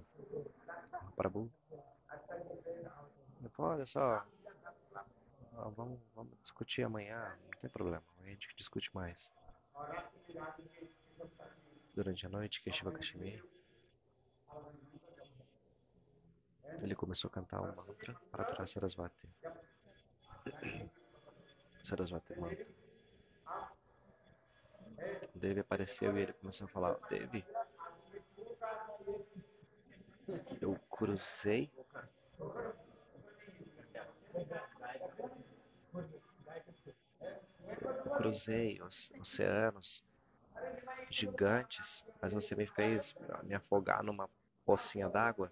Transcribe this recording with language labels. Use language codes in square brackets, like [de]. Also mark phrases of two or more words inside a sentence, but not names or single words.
[pt] Prabhu, ele falou, olha só, vamos discutir amanhã, não tem problema, amanhã a gente discute mais. Durante a noite, Keshiva Kashmir, ele começou a cantar um mantra para adorar Sarasvati. Sarasvati mantra. Devi apareceu e ele começou a falar, Devi, eu cruzei os oceanos gigantes, mas você me fez me afogar numa pocinha d'água.